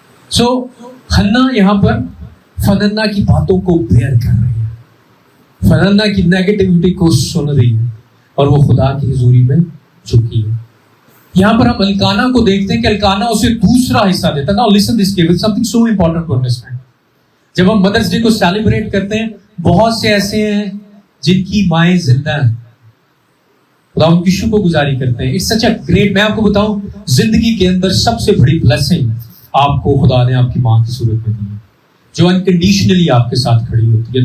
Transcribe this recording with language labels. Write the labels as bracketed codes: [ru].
[ur] سو حنا یہاں پر فننا کی باتوں کو بیئر کر رہی ہے، فننا کی نیگیٹیوٹی کو سن رہی ہے اور وہ خدا کی حضوری میں جھکی ہے. یہاں پر ہم الکانا کو دیکھتے ہیں کہ الکانا اسے دوسرا حصہ دیتا. [en] Now listen this case, something so important to understand. [ur] جب ہم مدرس ڈے کو سیلیبریٹ کرتے ہیں بہت سے ایسے ہیں جن کی مائیں زندہ ہیں، خدا ان کی شکر گزاری کرتے ہیں. [en] It's such a great. [ur] میں آپ کو بتاؤں زندگی کے اندر سب سے بڑی بلیسنگ آپ کو خدا نے آپ کی ماں کی صورت میں دی ہے جو انکنڈیشنلی آپ کے ساتھ کھڑی ہوتی ہے.